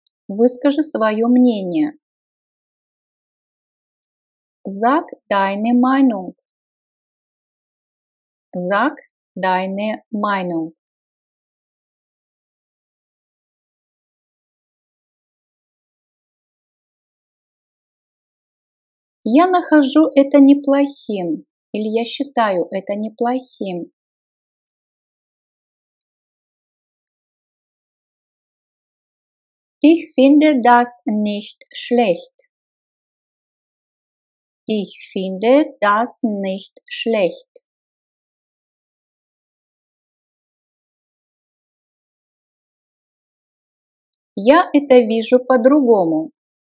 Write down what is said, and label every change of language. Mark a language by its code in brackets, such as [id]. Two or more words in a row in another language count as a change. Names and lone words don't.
[ru] Выскажи свое мнение. [de] Sag deine Meinung. Sag deine Meinung. [ru] Я нахожу это неплохим. Или я считаю это неплохим. [de] Ich finde das nicht schlecht. Ich finde das nicht schlecht. [ru] Я это вижу по-другому.